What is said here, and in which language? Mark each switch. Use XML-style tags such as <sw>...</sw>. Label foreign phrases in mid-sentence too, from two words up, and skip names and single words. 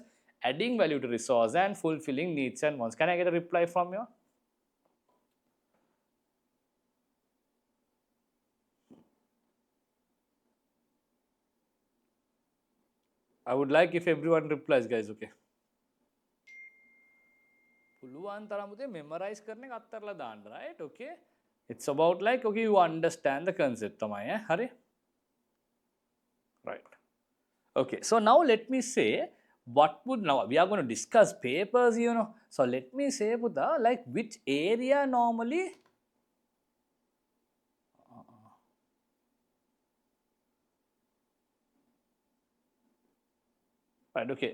<en>Adding value to resource and fulfilling needs and wants. Can I get a reply from you? I would like if everyone replies, guys, okay?</en> <si>පුළුවන් තරම් පුතේ memorize කරන එක අත්තරලා දාන්න,</si> <en>right? Okay? It's about like, okay, you understand the concept</en> <si>තමයි, හරි?</si> <en>Right. Okay, so now let me say, what would, now we are going to discuss papers, you know. So let me say, Buddha, like which area normally, right, okay.</en>